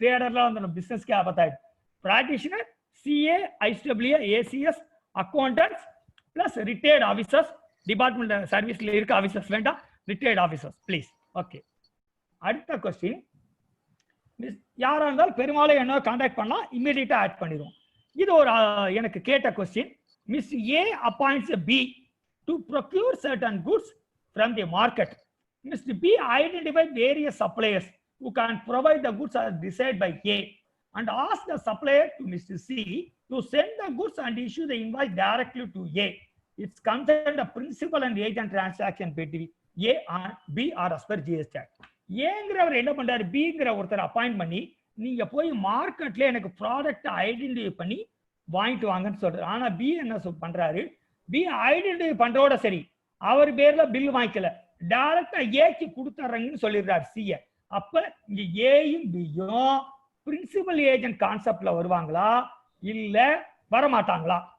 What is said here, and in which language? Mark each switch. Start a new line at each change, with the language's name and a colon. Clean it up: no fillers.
Tamil: ட்ரேடர்லாம் வந்து பிசினஸ்க்கு ஆபத்தாயிடும். Practitioner CAISWACS accountants plus retired officers, department சர்வீஸ்ல இருக்க ஆஃபீஸர்ஸ் வேண்டாம், ரிட்டையர்ட் ஆஃபீஸர்ஸ் ப்ளீஸ். ஓகே, அடுத்த கொஸ்டின். யாரா இருந்தாலும் பெருமாளை என்ன கான்டாக்ட் பண்ணலாம், இமீடியட்டா ஆட் பண்ணிடுவோம். இது ஒரு எனக்கு கேட்ட question.
English: Miss A appoints B to procure certain goods from the market. Mr. B identified various suppliers who can provide the goods as decided by A and ask the supplier to Mr. C to send the goods and issue the invoice directly to A. It's considered a principal and agent transaction between A and B or as per GST Act.
Tamil: ஏங்கிறவர் என்ன பண்றாரு? பிங்கிற ஒருத்தர் appoint பண்ணி நீங்க போய் மார்க்கெட்ல எனக்கு product identify பண்ணி வாங்கிட்டு வாங்கன்னு சொல்றாரு. ஆனா பி என்ன பண்றாரு? பி ஐடென்டிஃபை பண்றோட சரி, அவர் பேர்ல பில் வாங்கிக்கல, டைரக்டா ஏக்கு கொடுத்துறீங்கன்னு சொல்லிடுறாரு சிஏ. அப்ப இங்க ஏயும் பியும் பிரின்சிபல் ஏஜென்ட் கான்செப்ட்ல வருவாங்களா இல்ல வரமாட்டாங்களா?